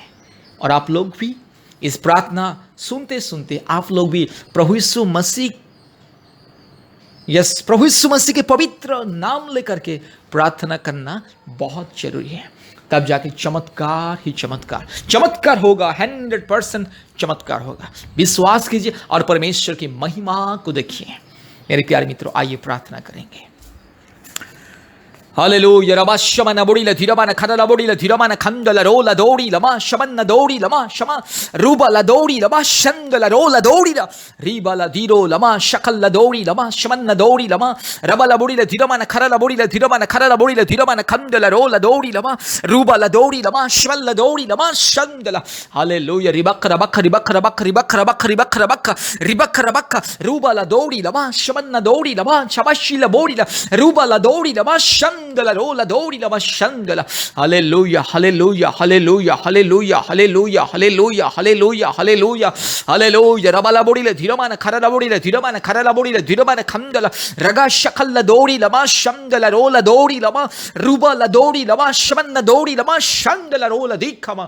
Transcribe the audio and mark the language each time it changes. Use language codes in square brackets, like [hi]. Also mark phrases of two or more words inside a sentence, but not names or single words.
[hi] और आप लोग भी इस प्रार्थना सुनते सुनते आप लोग भी प्रभु यीशु मसीह के पवित्र नाम लेकर के प्रार्थना करना बहुत जरूरी है। तब जाके चमत्कार ही चमत्कार होगा। 100% चमत्कार होगा। विश्वास कीजिए और परमेश्वर की महिमा को देखिए। मेरे प्यारे मित्रों, आइए प्रार्थना करेंगे। Hallelujah. Rabashamana bodila dhiramana khadala bodila dhiramana khandala rola dori lama shamanna dori lama shama ruba la dori lama shandala rola dori la riba la diro lama shakal la dori lama shamanna dori lama rabala bodila dhiramana kharala bodila dhiramana khandala rola dori lama ruba la dori lama shmal la dori lama shandala. Hallelujah. Ribakra bakra bakra bakra bakra bakra bakra bakra ribakra bakra ruba la dori lama shamanna dori lama shabashi la bori la ruba la dori lama shandala rola dori lama shandala. Hallelujah. Hallelujah. Hallelujah. Hallelujah. Hallelujah. Hallelujah. Hallelujah. Hallelujah. Hallelujah. Rabala bori la dhiramana kharala bori la dhiramana khandala raga shakal la dori lama shandala rola dori lama ruba la dori lama shamanna dori lama shandala rola dikama.